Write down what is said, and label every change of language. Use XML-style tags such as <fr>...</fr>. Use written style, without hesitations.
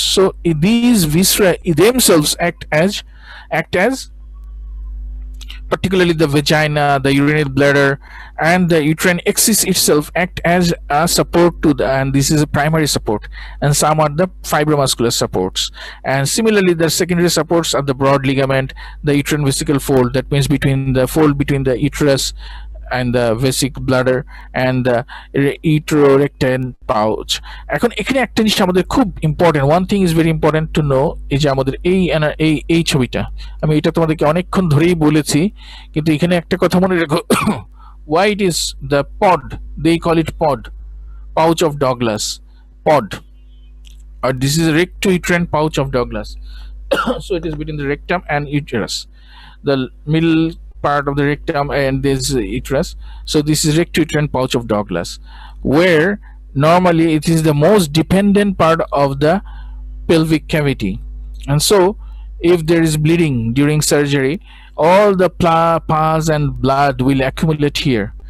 <en>So these viscera themselves act as particularly the vagina, the urinary bladder, and the uterine axis itself act as a support to the, and this is a primary support, and some are the fibromuscular supports. And similarly, the secondary supports are the broad ligament, the uterine vesicle fold, that means between the fold between the uterus and the vesic bladder and the uterorectal pouch.</en> <bn>এখন এখানে একটা জিনিস আমাদের খুব important,</bn> <en>one thing is very important to know,</en> <bn>এই যে আমাদের এই ছবিটা, আমি এটা তোমাদেরকে অনেকক্ষণ ধরেই বলেছি, কিন্তু এখানে একটা কথা মনে রেখো,</bn> <en>why it is the pod, they call it pod, pouch of Douglas,</en> <bn>pod, or this is a recto-uterine pouch of Douglas.</bn> <en>So it is between the rectum and uterus, the middle part of the rectum and this uterus. So this is recto-uterine pouch of Douglas, where normally it is the most dependent part of the pelvic cavity. And so if there is bleeding during surgery, all the pus and blood will accumulate here.</en>